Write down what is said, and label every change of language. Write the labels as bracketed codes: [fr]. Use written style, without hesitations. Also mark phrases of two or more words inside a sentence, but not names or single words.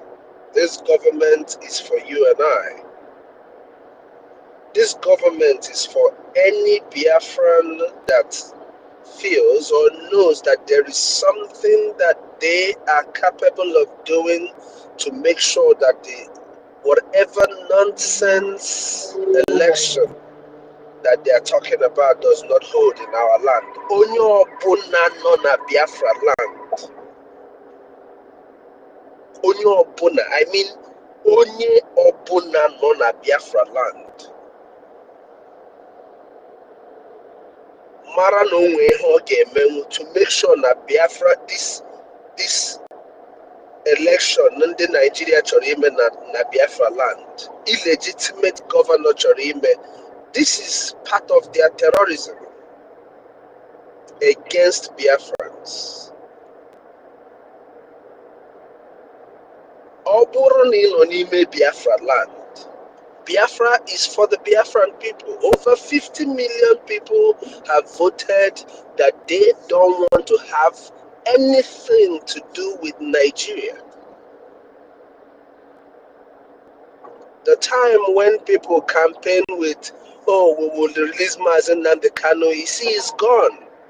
[en] This government is for you and I. This government is for any Biafran that feels or knows that there is something that they are capable of doing to make sure that whatever nonsense election that they are talking about does not hold in our land. [ig] Onye ọbụla nọ na Biafra land. Onye ọbụla, [en] I mean, [ig] onye ọbụla nọ na Biafra land. Mara na onwe ihe ọ ga-emenwu [en] to make sure [ig] na Biafra, [en] this election [ig] ndị Nigeria chọrọ ime na Biafra land, [en] illegitimate governor [ig] chọrọ ime, [en] this is part of their terrorism against Biafrans. [ig] Ọ bụrụ na ị nọ n'ime Biafra land, [en] Biafra is for the Biafran people. Over 50 million people have voted that they don't want to have anything to do with Nigeria. The time when people campaign with, oh, we will release Mazen Nnamdi Kanu, you see, is gone.